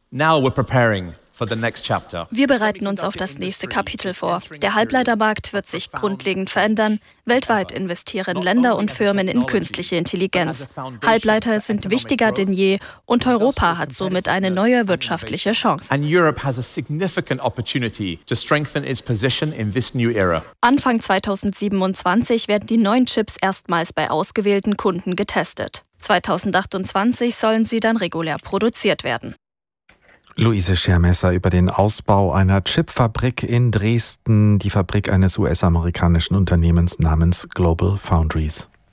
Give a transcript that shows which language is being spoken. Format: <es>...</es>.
<en>Now we're preparing. For the next chapter.</en> <de>Wir bereiten uns auf das nächste Kapitel vor. Der Halbleitermarkt wird sich grundlegend verändern. Weltweit investieren Länder und Firmen in künstliche Intelligenz. Halbleiter sind wichtiger denn je und Europa hat somit eine neue wirtschaftliche Chance.</de> <en>And Europe has a significant opportunity to strengthen its position in this new era.</en> <de>Anfang 2027 werden die neuen Chips erstmals bei ausgewählten Kunden getestet. 2028 sollen sie dann regulär produziert werden. Luise Schermesser über den Ausbau einer Chipfabrik in Dresden, die Fabrik eines US-amerikanischen Unternehmens namens Global Foundries.</de>